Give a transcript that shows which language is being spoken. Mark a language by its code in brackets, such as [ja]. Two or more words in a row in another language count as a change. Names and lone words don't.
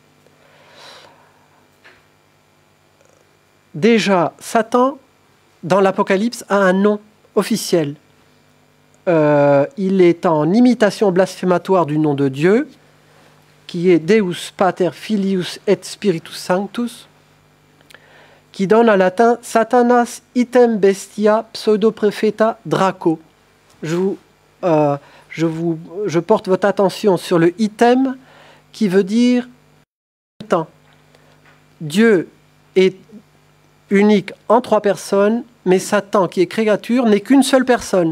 [fr] Déjà, Satan, dans l'Apocalypse, a un nom officiel. Il est en imitation blasphématoire du nom de Dieu, qui est [la] Deus Pater Filius et Spiritus Sanctus, [fr] qui donne en latin [la] Satanas item bestia pseudo-propheta Draco. [fr] Je porte votre attention sur le item qui veut dire temps. Dieu est unique en 3 personnes, mais Satan, qui est créature, n'est qu'une seule personne.